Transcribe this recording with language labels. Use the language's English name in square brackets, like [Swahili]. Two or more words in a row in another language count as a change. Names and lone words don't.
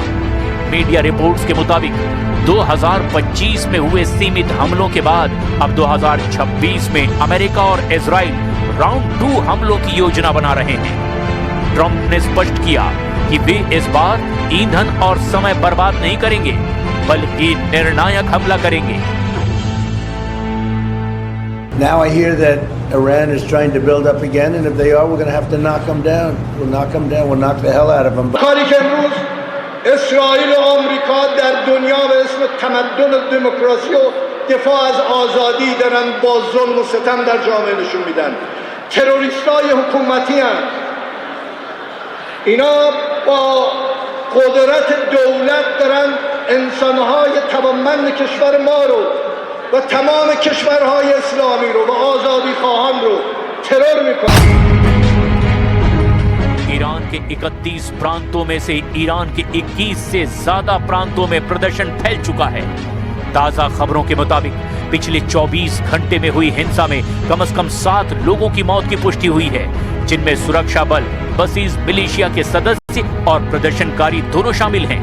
[Hindi] मीडिया रिपोर्ट्स के मुताबिक 2025 में हुए सीमित हमलों के बाद अब 2026 में अमेरिका और इजराइल राउंड 2 हमलों की योजना बना रहे हैं। ट्रंप ने स्पष्ट किया कि वे इस बार ईंधन और समय बर्बाद नहीं करेंगे, बल्कि निर्णायक हमला करेंगे। [English] Now I hear that Iran is trying to build up again, and if they are, we're going to have to knock them down. We'll knock them down. We'll knock the hell out of them. [Persian] کاری که امروز اسرائیل و آمریکا در دنیا به اسم تمدن و دموکراسی و دفاع از آزادی دارن با ظلم و ستم در جامعه نشون میدن. تروریستای حکومتی هم اینا با قدرت دولت دارن انسانهای توانمند کشور ما رو و تمام کشورهای اسلامی رو و آزادی خواهان رو ترور میکنن. [Hindi] ईरान के 31 प्रांतों में से ईरान के 21 से ज्यादा प्रांतों में प्रदर्शन फैल चुका है। ताजा खबरों के मुताबिक पिछले 24 घंटे में हुई हिंसा में कम से कम 7 लोगों की मौत की पुष्टि हुई है, जिनमें सुरक्षा बल, बसीज मिलिशिया के सदस्य और प्रदर्शनकारी दोनों शामिल हैं।